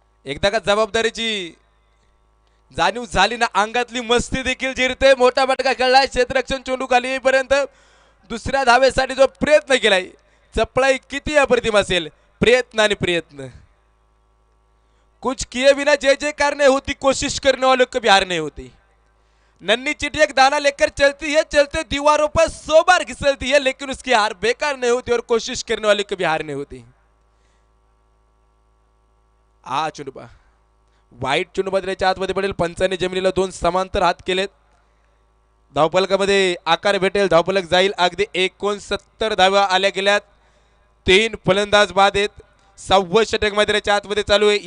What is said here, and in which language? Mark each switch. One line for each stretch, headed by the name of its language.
Marathi: एकदा का जबाबदारीची जाणीव झाली ना, अंगातली मस्ती देखील जिरते. मोठा फटका खेळलाय. क्षेत्ररक्षण चेंडू खाली येईपर्यंत दुसऱ्या धावेसाठी जो प्रयत्न केलाय, चपळाई किती अप्रतिम असेल. प्रयत्न आणि प्रयत्न.
Hindi: कुछ किए बिना जय जयकार नहीं होती, कोशिश करने वालों कभी हार नहीं होती. नन्ही चिट्ठी एक दाना लेकर चलती है, चलते दीवारों पर 100 बार घिसलती है, लेकिन उसकी हार बेकार नहीं होती और कोशिश करने वाली कभी हार नहीं होती.
Marathi: आ चुंडबा वाईट चुंडबा त्याच्या आतमध्ये पडेल. पंचाने जमिनीला 2 समांतर हात केलेत. धावफलकामध्ये आकार भेटेल. धावफलक जाईल अगदी 69 धावा आल्या गेल्यात. 3 फलंदाज बाद आहेत. 6वं षटक मैदानाच्या आतमध्ये चालू आहे.